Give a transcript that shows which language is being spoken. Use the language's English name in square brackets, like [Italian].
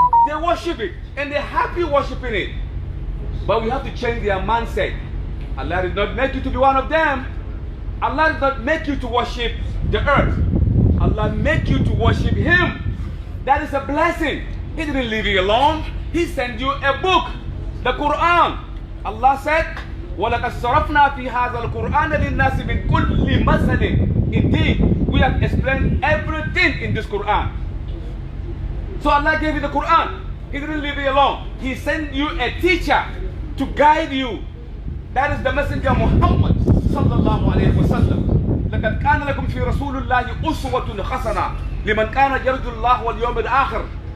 [English] They worship it and they're happy worshiping it. But we have to change their mindset. Allah did not make you to be one of them. Allah did not make you to worship the earth. Allah made you to worship Him. That is a blessing. He didn't leave you alone. He sent you a book, the Quran. Allah said, [Arabic] وَلَقَدْ صَرَفْنَا فِي هَذَا الْقُرْآنَ لِلنَّاسِ مِنْ كُلِّ مَثَلٍ. [English] Indeed, we have explained everything in this Quran. So Allah gave you the Quran. He didn't leave you alone. He sent you a teacher to guide you. That is the Messenger Muhammad sallallahu alayhi wa sallam. [Arabic] لَقَدْ كَانَ لَكُمْ فِي رَسُولِ اللَّهِ أُسْوَةٌ حَسَنَةٌ لِمَنْ كَانَ يَرْجُو اللَّهَ وَالْيَوْمَ الْآخِرِ.